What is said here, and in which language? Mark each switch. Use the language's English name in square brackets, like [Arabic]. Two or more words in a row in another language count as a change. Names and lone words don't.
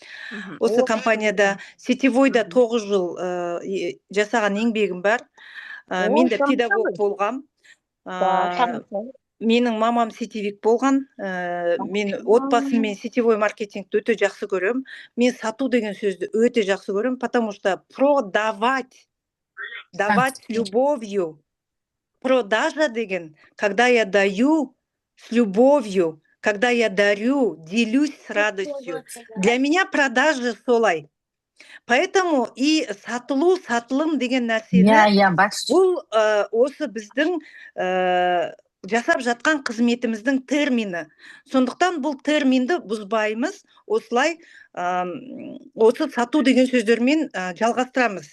[Kazakh] Осы компанияда сетевойда 9 жыл жасаған еңбегім бар. Мен де педагог болғам. Менің мамам сетевик болған. Мен отбасыммен сетевой маркетингті өте жақсы көрем. Мен сату деген сөзді өте жақсы көрем, [Russian] потому что продавать, давать с любовью. Продажа деген, когда я даю с любовью, когда я дарю, делюсь с радостью. Для меня продажа солай. Поэтому и [Kazakh] сатылу, сатылым деген нәрсені бұл осы біздің жасап жатқан қызметіміздің термині. Сондықтан бұл терминді бұзбаймыз, осылай осы сату деген сөздермен жалғастырамыз.